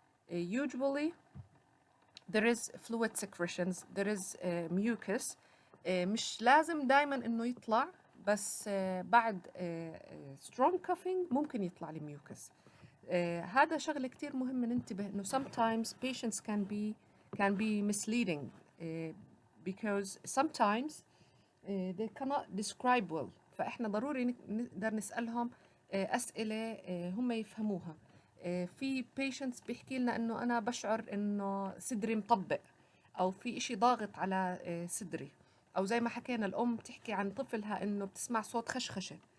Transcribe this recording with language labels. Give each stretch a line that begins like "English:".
English: Usually there is fluid secretions, there is mucus.
Arabic: مش لازم دايما إنه يطلع بس بعد
English: strong coughing
Arabic: ممكن يطلع لي mucus. هذا شغلة كتير مهم ننتبه إنه
English: sometimes patients can be misleading because sometimes they cannot describe well.
Arabic: فإحنا ضروري نقدر نسألهم أسئلة هم يفهموها. في patients بيحكي لنا إنه أنا بشعر إنه صدري مطبق أو في إشي ضاغط على صدري، أو زي ما حكينا الأم تحكي عن طفلها إنه بتسمع صوت خشخشة.